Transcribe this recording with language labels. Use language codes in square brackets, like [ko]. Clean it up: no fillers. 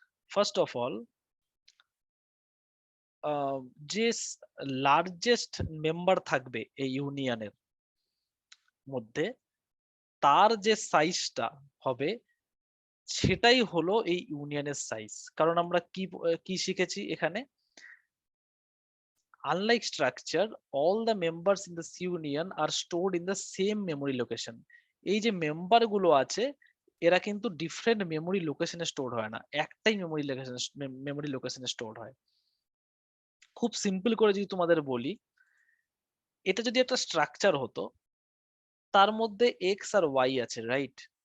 [bn] First of all যে largest member থাকবে এই ইউনিয়নের মধ্যে, তার যে সাইজটা হবে সেটাই হলো এই ইউনিয়নের সাইজ। কারণ আমরা কি শিখেছি এখানে, [en] unlike structure, all the members in the C union are stored in the same memory location. [bn] এই যে মেম্বার গুলো আছে এরা কিন্তু ডিফারেন্ট মেমোরি লোকেশনে স্টোর হয় না, একটাই মেমোরি লোকেশনে স্টোর হয়। খুব সিম্পল করে যদি তোমাদের বলি, এটা যদি একটা স্ট্রাকচার হতো, তার মধ্যে এক্স আর ওয়াই আছে, রাইট?